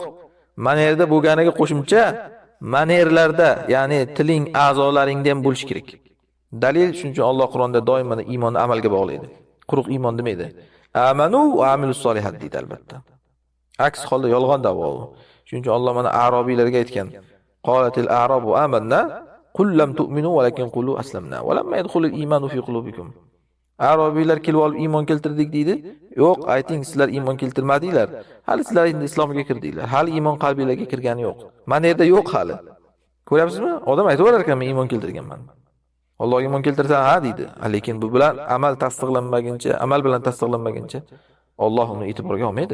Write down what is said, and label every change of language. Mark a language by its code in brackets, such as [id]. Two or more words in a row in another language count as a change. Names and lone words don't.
[uz] Manerda bo'lganiga qo'shimcha manerlarda, ya'ni tiling, a'zolaringda ham bo'lish kerak. Dalil shuncha Alloh Qur'onda doim mana iymonni amalga bog'laydi. Quruq iymon demaydi. [ar] آمَنُوا وَعَمِلُوا الصَّالِحَاتِ [uz] deydi albatta. Aks holda yolg'on da'vo. Shuning Alloh mana arabiylarga aytgan: [ar] "قَالَتِ الْأَعْرَابُ آمَنَّا قُلْ لَمْ تُؤْمِنُوا وَلَكِنْ قُولُوا أَسْلَمْنَا وَلَمْ يَدْخُلِ الْإِيمَانُ فِي قُلُوبِكُمْ." [uz] Arabiylar kelib olib iymon keltirdik deydi. Yo'q, ayting sizlar iymon keltirmadinglar. Hali sizlar endi islomga kirdinglar. Hali iymon qalbingizga kirgani yo'q. Mana yerda yo'q hali. Ko'ryapsizmi? Odam aytaverar ekan, men iymon keltirganman. Alloh iymon keltirsa ha deydi. Lekin bu bilan amal tasdiqlanmaguncha, amal bilan tasdiqlanmaguncha Alloh uni e'tiborga olmaydi.